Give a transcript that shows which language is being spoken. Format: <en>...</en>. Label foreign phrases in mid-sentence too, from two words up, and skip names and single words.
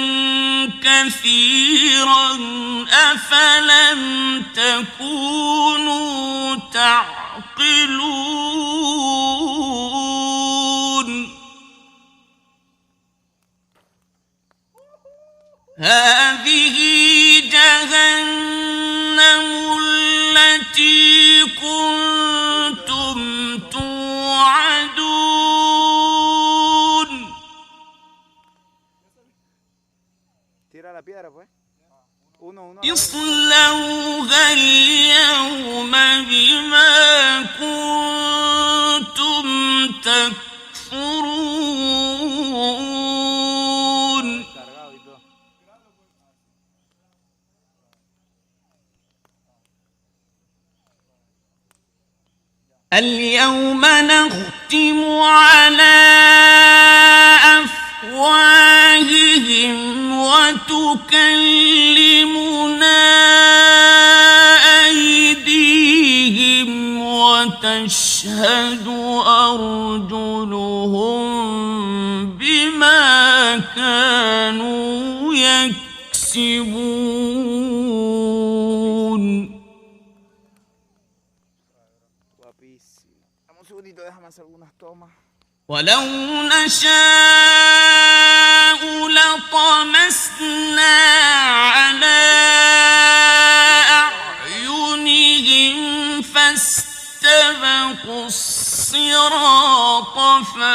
<ar>كثيرا أفلم تكونوا تعقلون هذه جهنم التي كنتم توعدون</ar> <es>Tira la piedra, pues. Uno a la vez.</es> <ar>اصلوها اليوم بما كنتم تكفرون</ar> <es>Cargado y todo.</es> <ar>اليوم نختم على أفواههم وتكلمنا أيديهم وتشهد أرجلهم بما كانوا يكسبون</ar> <es>Guapísimo. Dame un segundito, déjame hacer algunas tomas.</es> <ar>ولو نشاء لطمسنا على أعينهم فاستبقوا الصراط</ar>